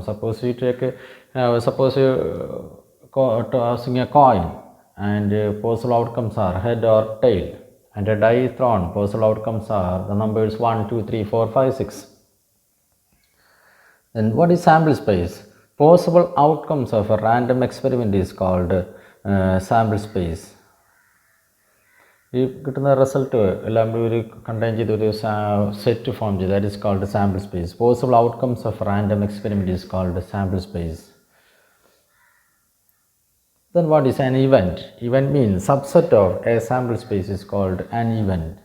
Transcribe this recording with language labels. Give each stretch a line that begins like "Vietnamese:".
English: Suppose you take suppose you tossing a coin, and possible outcomes are head or tail, and a die is thrown. Possible outcomes are the numbers 1, 2, 3, 4, 5, 6. Then what is sample space? Possible outcomes of a random experiment is called sample space.
Malayalam: ഈ കിട്ടുന്ന result എല്ലാം ഒരു contain ചെയ്ത് ഒരു set form ചെയ്ത്
English: That is called sample space. Possible outcomes of random experiment is called sample space. Then what is an event? Event means subset of a sample space is called an event.